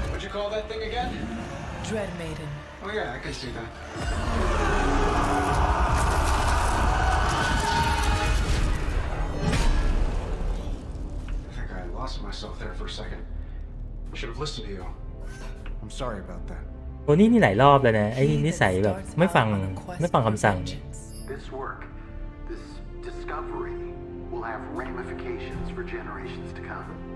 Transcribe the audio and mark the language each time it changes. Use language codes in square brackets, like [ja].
[en] call that thing again? Dread Maiden. Oh yeah, I can see that. I think I lost myself there for a second. I should have listened to you. I'm sorry about that. [th] โทนี่นี่หลายรอบแล้วนะไอ้นิสัยแบบไม่ฟังคำสั่ง [en] This work, this discovery, will have ramifications for generations to come.